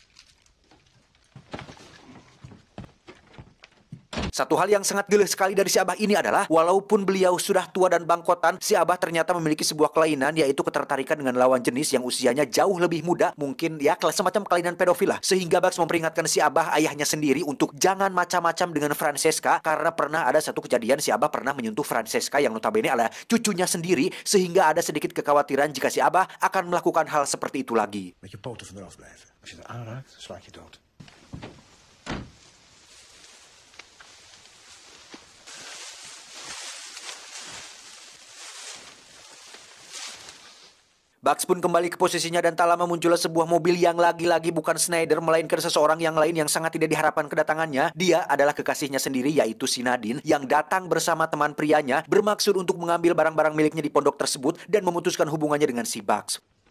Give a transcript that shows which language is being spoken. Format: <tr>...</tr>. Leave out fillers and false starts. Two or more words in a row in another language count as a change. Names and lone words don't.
<id>Satu hal yang sangat geleh sekali dari si abah ini adalah walaupun beliau sudah tua dan bangkotan, si abah ternyata memiliki sebuah kelainan yaitu ketertarikan dengan lawan jenis yang usianya jauh lebih muda, mungkin ya semacam kelainan pedofil lah. Sehingga Bugs memperingatkan si abah ayahnya sendiri untuk jangan macam-macam dengan Francesca karena pernah ada satu kejadian si abah pernah menyentuh Francesca yang notabene adalah cucunya sendiri sehingga ada sedikit kekhawatiran jika si abah akan melakukan hal seperti itu lagi.</id> <nl>Met je poten van eraf blijven. Als je het aanraakt, sla ik je dood.</nl> <id>Bugs pun kembali ke posisinya dan tak lama muncullah sebuah mobil yang lagi-lagi bukan Schneider melainkan seseorang yang lain yang sangat tidak diharapkan kedatangannya. Dia adalah kekasihnya sendiri yaitu si Nadine yang datang bersama teman prianya bermaksud untuk mengambil barang-barang miliknya di pondok tersebut dan memutuskan hubungannya dengan si Bugs.</id>